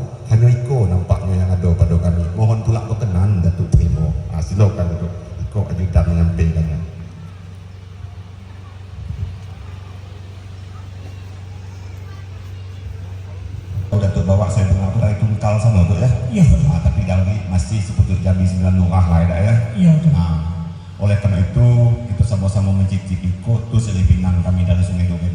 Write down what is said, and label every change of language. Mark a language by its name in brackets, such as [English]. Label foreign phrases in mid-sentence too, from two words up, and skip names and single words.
[Minangkabau] hanya iko nampaknya yang ada pada kami. Mohon pula berkenan Datuk terima. [Indonesian] Silakan Datuk. [Minangkabau] Iko ajudan menyampaikannya. [Indonesian] Datuk bawa saya dengar dari Tungkal sana tu ya. Iya. Tapi Jambi masih seputus Jambi 9 Lurah lah ya. Ya. Iya tuh. Oleh karena itu kita sama-sama mencicipi ikut tu selipinang kami dari Sungai Duren.